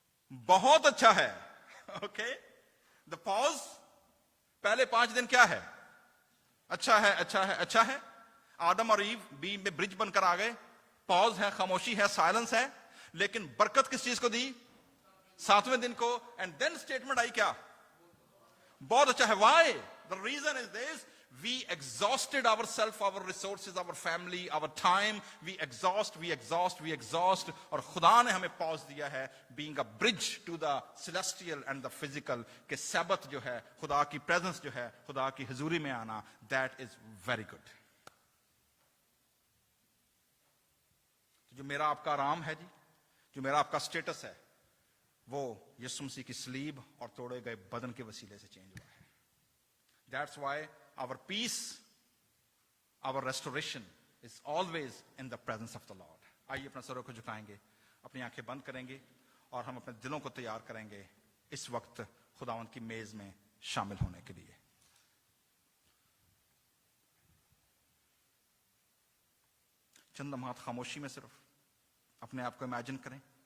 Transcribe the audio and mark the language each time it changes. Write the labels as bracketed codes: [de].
[ur] بہت اچھا ہے. اوکے, دا پاز پہلے 5 دن کیا ہے؟ اچھا ہے, اچھا ہے, اچھا ہے. آدم اور ایو بیچ میں برج بن کر آ گئے. پاز ہے, خاموشی ہے, سائلنس ہے. لیکن برکت کس چیز کو دی؟ 7ویں دن کو. اینڈ دین اسٹیٹمنٹ آئی کیا؟ بہت اچھا ہے. [en] Why? The reason is this: we exhausted ourselves, our resources, our family, our time. We exhaust. [ur] اور خدا نے ہمیں پاز دیا ہے, [en] being a bridge to the celestial and the physical, [ur] کہ سبت جو ہے, خدا کی پریزنس جو ہے, خدا کی حضوری میں آنا, [en] that is very good. [ur] جو میرا آپ کا آرام ہے جی, جو میرا آپ کا اسٹیٹس ہے, وہ یسوع مسیح کی صلیب اور توڑے گئے بدن کے وسیلے سے چینج ہوا ہے. [en] That's why our peace, our restoration is always in the presence of the Lord. [ur] آئیے اپنا سروں کو جھکائیں گے, اپنی آنکھیں بند کریں گے, اور ہم اپنے دلوں کو تیار کریں گے اس وقت خداوند کی میز میں شامل ہونے کے لیے. چند لمحات خاموشی میں صرف اپنے آپ کو امیجن کریں.